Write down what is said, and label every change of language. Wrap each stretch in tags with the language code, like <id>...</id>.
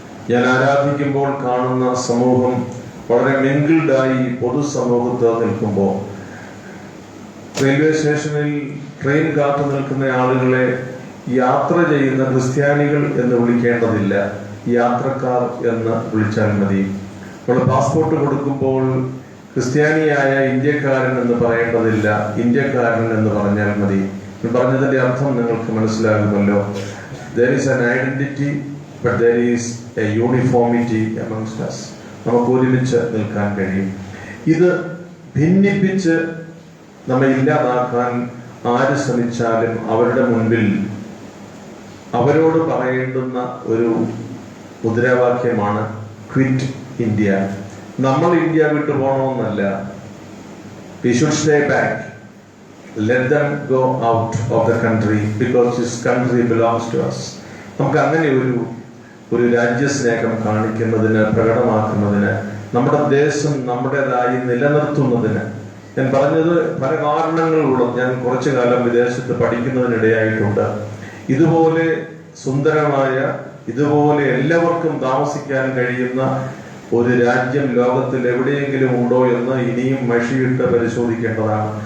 <ml>ഞാൻ ആരാധിക്കുമ്പോൾ കാണുന്ന സമൂഹം വളരെ മിങ്കിൾഡായി പൊതുസമൂഹത്ത് നിൽക്കുമ്പോൾ, റെയിൽവേ സ്റ്റേഷനിൽ ട്രെയിൻ കാത്തു നിൽക്കുന്ന ആളുകളെ യാത്ര ചെയ്യുന്ന ക്രിസ്ത്യാനികൾ എന്ന് വിളിക്കേണ്ടതില്ല, യാത്രക്കാർ എന്ന് വിളിച്ചാൽ മതി. നമ്മൾ പാസ്പോർട്ട് കൊടുക്കുമ്പോൾ ക്രിസ്ത്യാനിയായ ഇന്ത്യക്കാരൻ എന്ന് പറയേണ്ടതില്ല, ഇന്ത്യക്കാരൻ എന്ന് പറഞ്ഞാൽ മതി. പറഞ്ഞതിന്റെ അർത്ഥം നിങ്ങൾക്ക് മനസ്സിലാകുമല്ലോ.</ml> <en>There is an identity, but there is a uniformity amongst us.</en> <ml>നമുക്ക് ഒരുമിച്ച് നിൽക്കാൻ കഴിയും. ഇത് ഭിന്നിപ്പിച്ച് നമ്മെ ഇല്ലാതാക്കാൻ ആര് ശ്രമിച്ചാലും അവരുടെ മുൻപിൽ അവരോട് പറയേണ്ടുന്ന ഒരു മുദ്രാവാക്യമാണ് ക്വിറ്റ് ഇന്ത്യ. നമ്മൾ ഇന്ത്യ വിട്ടു പോകണമെന്നല്ല.</ml> <en>We should stay back. Let them go out of the country because this country belongs to us.</en> <ml>നമുക്ക് അങ്ങനെ ഒരു രാജ്യസ്നേഹം കാണിക്കുന്നതിന്, പ്രകടമാക്കുന്നതിന്, നമ്മുടെ ദേശം നമ്മുടേതായി നിലനിർത്തുന്നതിന്, ഞാൻ പറഞ്ഞത് പല കാരണങ്ങളുള്ള, ഞാൻ കുറച്ചു കാലം വിദേശത്ത് പഠിക്കുന്നതിനിടയായിട്ടുണ്ട്. ഇതുപോലെ സുന്ദരമായ, ഇതുപോലെ എല്ലാവർക്കും താമസിക്കാൻ കഴിയുന്ന ഒരു രാജ്യം ലോകത്തിൽ എവിടെയെങ്കിലും ഉണ്ടോ എന്ന് ഇനിയും മഷിയിട്ട് പരിശോധിക്കേണ്ടതാണ്.</ml>